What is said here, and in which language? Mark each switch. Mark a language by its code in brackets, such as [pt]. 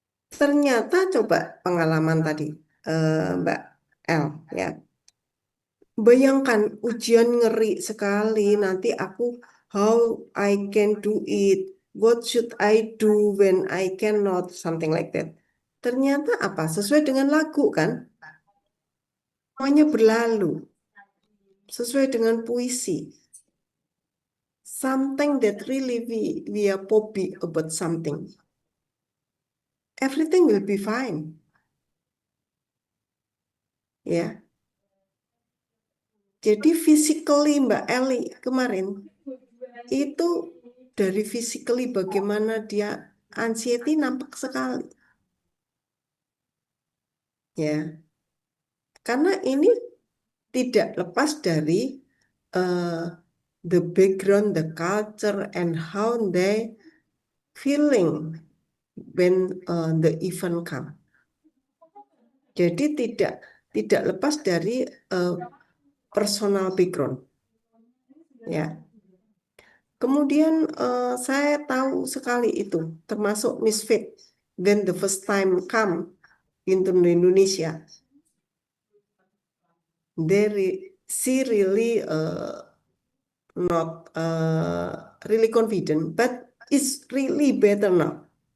[id] Ternyata coba pengalaman tadi, Mbak L ya. Bayangkan ujian ngeri sekali. Nanti aku [en] how I can do it. What should I do when I cannot? Something like that. [id] Ternyata apa? Sesuai dengan lagu kan? Semuanya berlalu. sesuai dengan puisi. [en] Something that really we are poppy about something. Everything will be fine. [id] Ya. Jadi physically Mbak Eli kemarin itu dari physically bagaimana dia anxiety nampak sekali. Ya. Karena ini tidak lepas dari [en] the background, the culture, and how they feeling when the event come. [id] Jadi tidak lepas dari personal background. Ya. Kemudian saya tahu sekali itu, termasuk [en] Miss Fit, when the first time come into Indonesia, she really not really confident, but it's really better now.